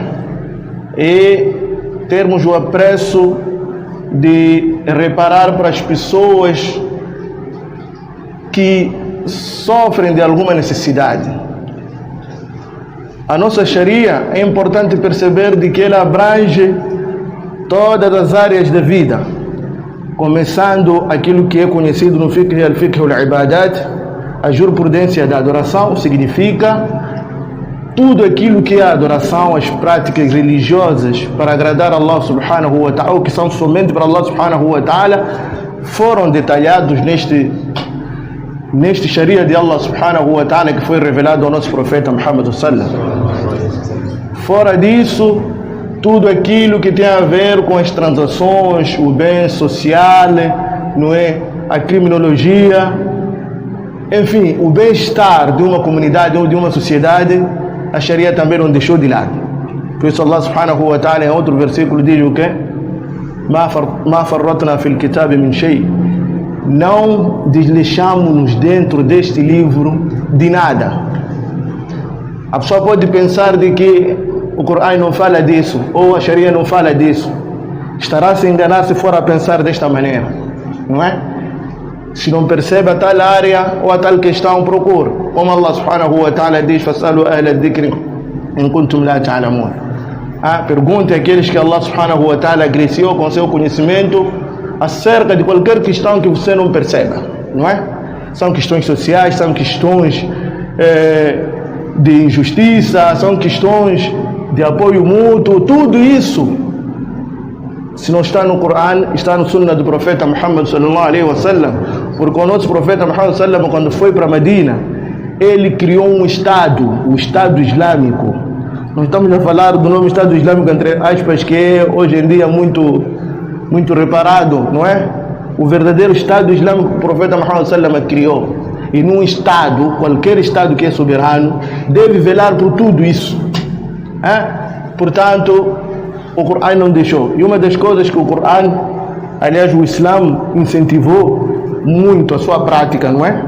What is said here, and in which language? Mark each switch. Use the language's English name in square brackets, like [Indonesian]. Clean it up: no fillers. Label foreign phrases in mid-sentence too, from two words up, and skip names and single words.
[Portuguese] E termos o apreço de reparar para as pessoas que sofrem de alguma necessidade. A nossa Sharia é importante perceber de que ela abrange todas as áreas da vida, começando aquilo que é conhecido no [Arabic] فقه الفقه العبادات, [Portuguese] a jurisprudência da adoração, significa tudo aquilo que é a adoração, as práticas religiosas para agradar a [Arabic] الله سبحانه وتعالى, [Portuguese] ou que são somente para [Arabic] الله سبحانه وتعالى, [Portuguese] foram detalhados neste Sharia de [Arabic] الله سبحانه وتعالى [Portuguese] que foi revelado ao nosso profeta [Arabic] محمد صلى الله عليه وسلم. [Portuguese] Fora disso, tudo aquilo que tem a ver com as transações, o bem social, não é? A criminologia, enfim, o bem-estar de uma comunidade ou de uma sociedade, a Sharia também não deixou de lado. Por isso [Arabic] الله سبحانه وتعالى [Portuguese] em outro versículo diz o quê? [Arabic] ما فرطنا في الكتاب من شيء. [Portuguese] Não desleixamos-nos dentro deste livro de nada. A pessoa pode pensar de que o Corão não fala disso, ou a Sharia não fala disso. Estará a se enganar se for a pensar desta maneira, não é? Se não percebe a tal área ou a tal questão, procura. Como [Arabic] الله سبحانه وتعالى [Portuguese] diz: [Arabic] فاسألوا أهل الذكر إن كنتم لا تعلمون. [Portuguese] Pergunte àqueles que [Arabic] الله سبحانه وتعالى [Portuguese] agraciou com seu conhecimento acerca de qualquer questão que você não perceba, não é? São questões sociais, são questões de injustiça, são questões de apoio mútuo, tudo isso, se não está no Corão, está no Sunnah do profeta [Arabic] محمد صلى الله عليه وسلم. [Portuguese] Porque o nosso profeta [Arabic] محمد صلى الله عليه وسلم, [Portuguese] quando foi para Medina, ele criou um Estado, o Estado Islâmico. Nós estamos a falar do nome Estado Islâmico, entre aspas, que é hoje em dia muito reparado, não é? O verdadeiro Estado Islâmico que o profeta [Arabic] محمد صلى الله عليه وسلم [Portuguese] criou. E num Estado, qualquer Estado que é soberano, deve velar por tudo isso. Portanto, o Corão não deixou. E uma das coisas que o Corão, aliás, o Islã incentivou muito a sua prática, não é?